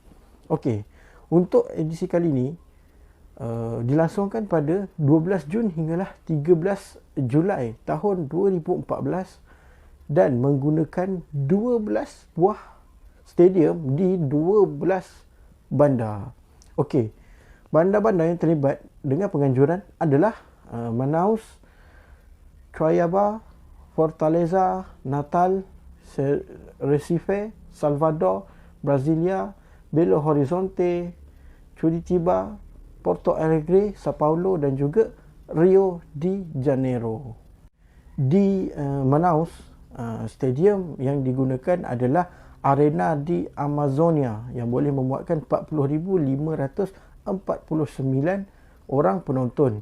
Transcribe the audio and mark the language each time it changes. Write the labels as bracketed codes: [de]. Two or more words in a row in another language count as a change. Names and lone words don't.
[ms] Okey, untuk edisi kali ini, dilangsungkan pada 12 Jun hinggalah 13 Julai tahun 2014 dan menggunakan 12 buah stadium di 12 bandar. Okey, bandar-bandar yang terlibat dengan penganjuran adalah Manaus, Cuiabá, Fortaleza, Natal, Recife, Salvador, Brasilia, Belo Horizonte, Curitiba, Porto Alegre, Sao Paulo dan juga Rio de Janeiro. Di Manaus, stadium yang digunakan adalah Arena di Amazonia yang boleh memuatkan 40,549 orang penonton.